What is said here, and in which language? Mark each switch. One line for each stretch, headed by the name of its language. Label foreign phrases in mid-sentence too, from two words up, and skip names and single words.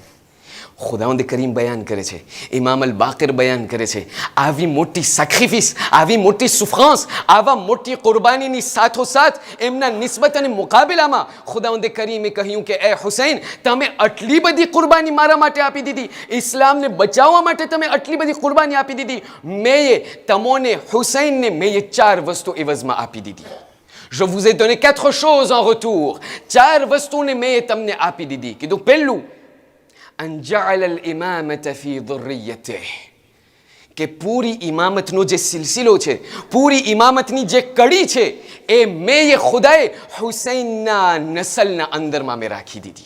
Gujarati: ખુદાવંદ કરીમ બયાન કરે છે, ઇમામ અલ બાકર બયાન કરે છે, આવી મોટી સેક્રિફિસ, આવી મોટી સુફરાન્સ, આવા મોટી કુરબાનીની સાથોસાથ એમના નિસ્બત અને મુકાબલામાં ખુદાવંદ કરીમે કહ્યું કે એ હુસૈન, તમે આટલી બધી કુરબાની મારા માટે આપી દીધી, ઇસ્લામને બચાવવા માટે તમે આટલી બધી કુરબાની આપી દીધી, મેં તમોને હુસૈનને મેં 4 વસ્તુ એવઝમાં આપી દીધી.
French: Je vous ai donné 4 choses en retour.
Gujarati: 4 વસ્તુને મેં તમને આપી દીધી. કીધું પહેલું,
Arabic: أن جعل الإمامة في ذريته,
Gujarati: કે પૂરી ઇમામતનો જે સિલસિલો છે, પૂરી ઇમામતની જે કડી છે, એ મેં ખુદાએ હુસૈનના નસલના અંદરમાં મેં રાખી દીધી.